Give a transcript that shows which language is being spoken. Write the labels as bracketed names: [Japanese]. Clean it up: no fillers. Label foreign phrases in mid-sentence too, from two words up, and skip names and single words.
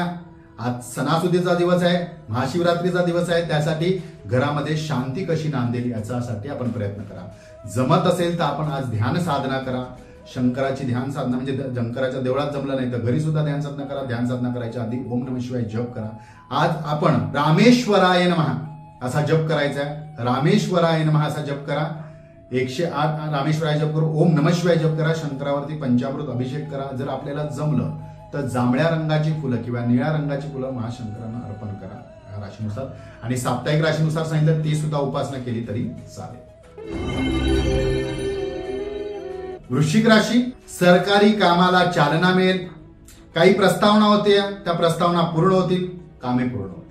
[Marathi] आज सणासुदीचा दिवस आहे, महाशिवरात्रीचा दिवस आहे. त्यासाठी घरामध्ये शांती कशी नांदेल याच्यासाठी आपण प्रयत्न करा. जमत असेल तर आपण आज ध्यान साधना करा. शंकराची ध्यान साधना म्हणजे शंकराच्या देवळात जमलं नाही तर घरी सुद्धा ध्यान साधना करा. ध्यान साधना करायच्या आधी [Sanskrit] ओम नमः शिवाय [Marathi] जप करा. आज आपण [Sanskrit] रामेश्वराय नमः [Marathi] असा जप करायचा आहे. [Sanskrit] रामेश्वराय नमः [Marathi] असा जप करा. 108 रामेश्वराय जप करू. [Sanskrit] ओम नमः शिवाय [Marathi] जप करा. शंकरावरती पंचामृत अभिषेक करा. जर आपल्याला जमलं तर जांभळ्या रंगाची फुलं किंवा निळ्या रंगाची फुलं महाशंकरांना अर्पण करा राशीनुसार. आणि साप्ताहिक राशीनुसार सांगितलं ती सुद्धा उपासना केली तरी चालेल. वृश्चिक राशी, सरकारी कामाला चालना मिळेल. काही प्रस्तावना होत्या त्या प्रस्तावना पूर्ण होतील, कामे पूर्ण होतील.